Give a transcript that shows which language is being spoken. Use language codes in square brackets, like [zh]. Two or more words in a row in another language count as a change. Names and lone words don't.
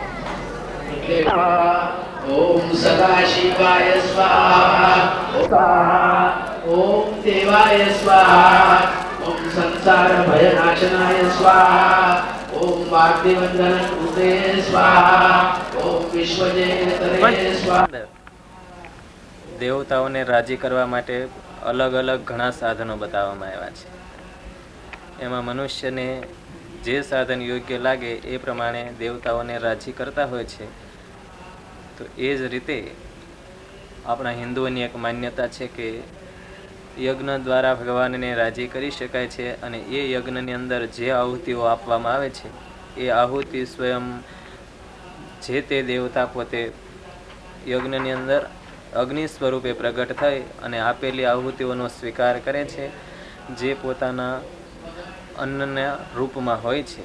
[sa] ओम सदाशिवाय स्वाहा, ओम देवाय स्वाहा, ओम संसार भयनाशनाय स्वाहा, ओम वाग्देवंदन कृते स्वाहा, ओम विश्वजयतरे स्वाहा। [gu] દેવતાઓને રાજી કરવા માટે અલગ અલગ ઘણા સાધનો બતાવવામાં આવ્યા છે. એમાં મનુષ્યને જે સાધન યોગ્ય લાગે એ પ્રમાણે દેવતાઓને રાજી કરતા હોય છે. તો એ જ રીતે આપણા હિન્દુઓની એક માન્યતા છે કે યજ્ઞ દ્વારા ભગવાનને રાજી કરી શકાય છે, અને એ યજ્ઞની અંદર જે આહુતિઓ આપવામાં આવે છે એ આહુતિ સ્વયં જે તે દેવતા પોતે યજ્ઞની અંદર અગ્નિ સ્વરૂપે પ્રગટ થઈ અને આપેલી આહુતિઓનો સ્વીકાર કરે છે, જે પોતાના અન્નના રૂપમાં હોય છે.